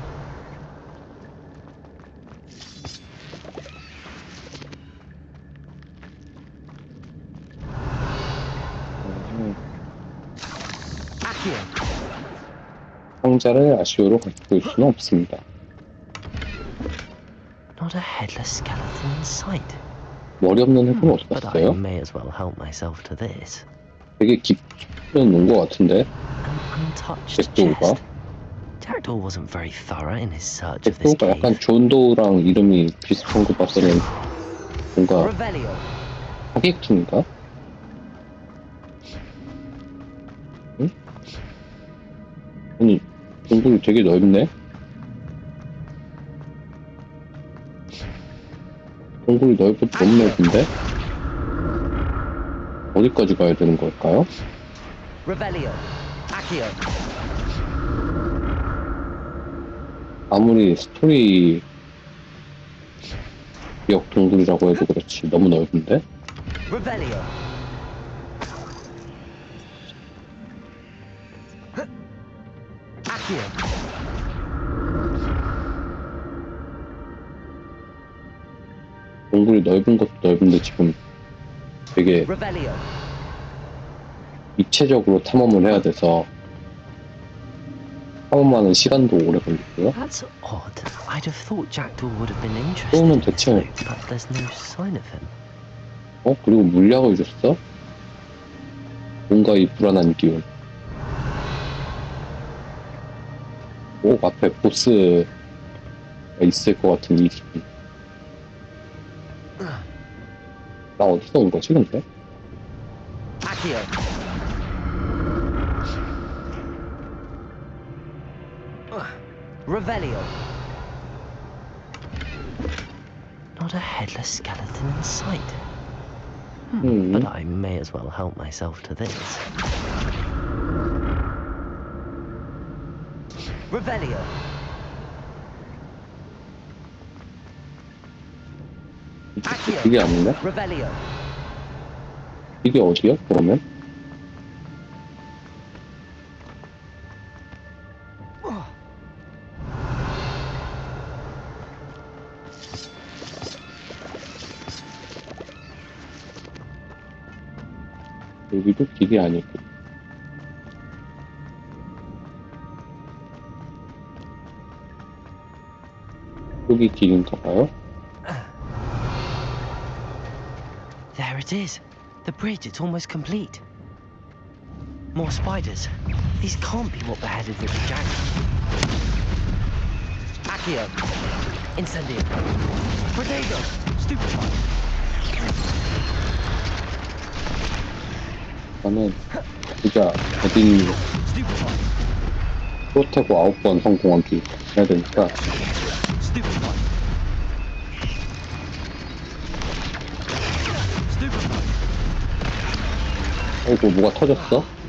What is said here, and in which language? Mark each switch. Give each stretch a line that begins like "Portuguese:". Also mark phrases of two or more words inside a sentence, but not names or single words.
Korean: 상자를 아쉬워로 가지고 올 수는 없습니다.
English: Not a headless skeleton in sight.
Korean: 머리 없는 해골은 어디
English: But I
Korean: 갔어요?
English: may as well help myself to this.
Korean: 되게 깊게 놓은 것 같은데.
English: Untouched
Korean: 잭도우가
English: chest. Jackdaw wasn't very thorough in his search of this
Korean: 잭도우가
English: cave.
Korean: 약간 존도우랑 이름이 비슷한 것 봤더니 뭔가
English: Revelio.
Korean: 사기꾼인가? 응? 아니 동굴이 되게 넓네? 동굴이 너무 넓은데? 어디까지 가야 되는 걸까요?
English: Revelio. Accio.
Korean: 아무리 스토리 역 동굴이라고 해도 그렇지 너무 넓은데?
English: Revelio. Accio.
Korean: 동굴이 넓은 것도 넓은데 지금 되게
English: Revelio.
Korean: 입체적으로 탐험을 해야 돼서 탐험하는 시간도 오래 걸리고요.
English: That's odd. I'd have thought Jackdaw would have been interested
Korean: 또는
English: in this
Korean: 대체
English: loot, but there's no sign of him.
Korean: 그리고 물약을 줬어? 뭔가 이 불안한 기운. 앞에 보스가 있을 것 같은 이 기분. 나 어디서 온 거지 근데?
English: Accio. Revelio. Not a headless skeleton in sight. But I may as well help myself to this. Revelio. Accio.
Korean: 이게 아니네?
English: Revelio.
Korean: 이게 어디야 그러면? 여기도 길이 아니고 여기 길인가 봐요?
English: There it is. The bridge, it's almost complete. More spiders. These can't be what beheaded Richard Jackson. Accio. Incendio. Protego. Stupefy.
Korean: 나는 진짜 어딘 프로테고 9번 성공하기 해야 되니까 아이고, 뭐가 터졌어?